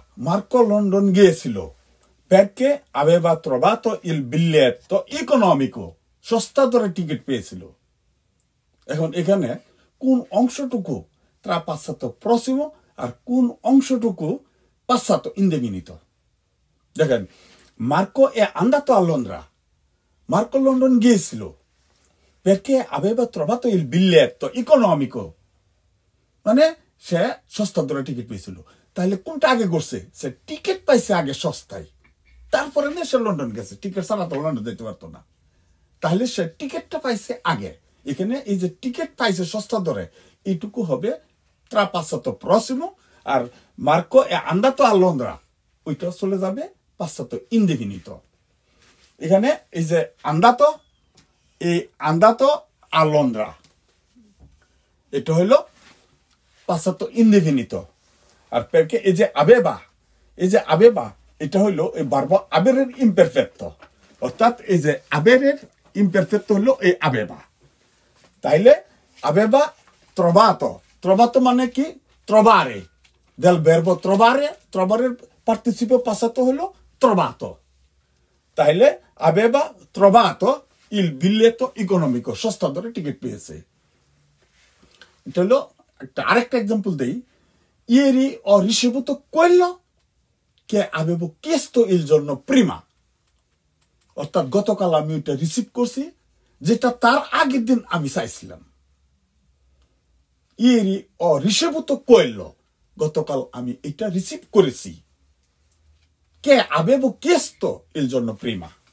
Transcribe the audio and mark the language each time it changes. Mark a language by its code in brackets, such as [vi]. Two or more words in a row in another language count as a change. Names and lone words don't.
[it] Marco London ghiesilo perché aveva trovato il biglietto economico. [bn] সস্তা দরে টিকিট পেয়েছিল। এখন এখানে কোন অংশটুকু ট্রাপাসাতো প্রসিমো আর কোন অংশটুকু [it] passato indefinito [bn] দেখেন মার্কো [it] è andato a Londra [bn] মার্কো লন্ডন গিয়েছিল [it] perché aveva trovato il biglietto economico [bn] মানে সে সস্তা দরে টিকিট পেয়েছিল তাহলে কোনটা আগে করছে সে টিকিট পাইছে আগে সস্তায় তারপরে না সে লন্ডন গেছে টিকিট ছাড়া তো লন্ডন যেতে পারতো না তাহলে সে টিকিটটা পাইছে আগে এখানে এই যে টিকিট পাইছে সস্তা দরে এইটুকু হবে [it] trapassato prossimo [bn] আর মার্কো [it] è andato a Londra [bn] ওইটা চলে যাবে [it] passato indefinito [bn] এখানে এই যে [it] andato a Londra [bn] এটা হলো [it] passato indefinito [bn] আর perché এই যে aveva এটা হলো এই ভার্ব [it] avereর imperfetto [bn] অর্থাৎ এই যে [it] avereর imperfetto [bn] হলো এই aveva তাইলে [it] aveva trovato [bn] মানে কি [it] trovare del verbo trovare participio passato [bn] holo trovato তাহলে [it] aveva trovato il biglietto economico [bn] সস্তা দরে টিকিট পেয়েছে এটা হলো আরেকটা एग्जांपल দেই [it] ieri ho ricevuto quello che avevo chiesto il giorno prima [bn] অর্থাৎ গতকাল আমি এটা রিসিভ করছি যেটা তার আগের দিন আমি চাইছিলাম [it] ieri ho ricevuto quello [bn] গতকাল আমি এটা রিসিভ করেছি [it] che avevo chiesto il giorno prima